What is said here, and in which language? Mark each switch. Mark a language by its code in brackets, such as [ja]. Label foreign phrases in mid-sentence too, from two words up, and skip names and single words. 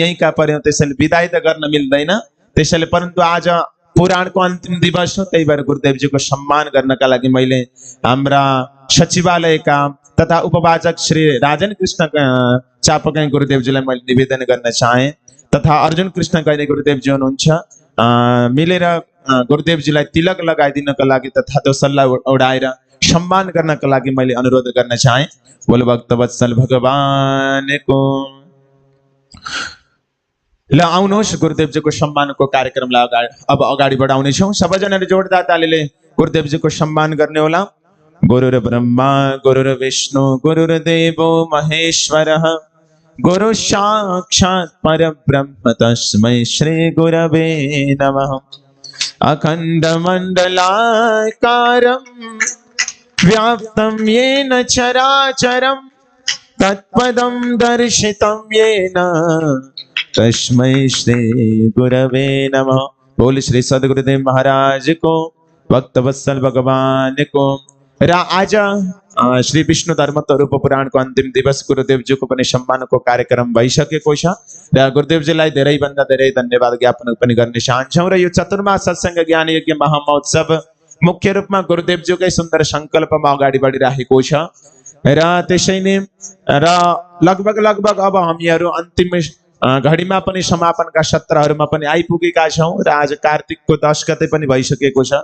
[ne] यहीँका पर्यौँ त्यसैले विदाई त गर्न मिल्दैन त्यसैले परन्तु आज पुराणको अन्तिम दिवस हो त्यही भएर गुरुदेवजीको सम्मान गर्नका लागि मैले हाम्रा सचिवालयका तथा उपवाचक श्री राजन कृष्ण चापकै गुरुदेवजीलाई मैले निवेदन गर्न चाहे तथा अर्जुन कृष्ण गैरे गुरुदेवजी हुनुहुन्छ मिलेर गुरुदेवजीलाई तिलक लगाइदिनका लागि तथा दोसल्ला उडाएर सम्मान गर्नका लागि मैले अनुरोध गर्न चाहे। बोल भक्तवत्सल भगवानको ल आउनुहोस् गुरुदेवजीको सम्मानको कार्यक्रमलाई अब अगाडि बढाउनेछौँ। सबैजनाले जोडदार तालीले गुरुदेवजीको सम्मान गर्ने होला। [sa] गुरुर ब्रह्मा गुरुर विष्णु गुरुर्देवो महेश्वरः गुरु साक्षात् परब्रह्म तस्मै श्री गुरवे नमः। अखंड मंडलाकारं व्याप्तं येन चराचरं तत्पदं दर्शितं येन तस्मै श्री गुरवे नमः। [ne] बोल श्री सद्गुरुदेव महाराज को, भक्तवत्सल भगवान को। र आज श्री विष्णु धर्मोत्तर उपपुराणको अन्तिम दिवस गुरुदेवजीको पनि सम्मानको कार्यक्रम भइसकेको छ र गुरुदेवजीलाई धेरैभन्दा धेरै धन्यवाद ज्ञापन पनि गर्न चाहन्छौँ। र यो चतुर्मास सत्संग ज्ञान यज्ञ महामहोत्सव मुख्य रूपमा गुरुदेवजीकै सुन्दर सङ्कल्पमा अगाडि बढिरहेको छ र त्यसैले र लगभग अब हामीहरू अन्तिम घडीमा पनि समापनका सत्रहरूमा पनि आइपुगेका छौँ र आज कार्तिकको 10 गते पनि भइसकेको छ।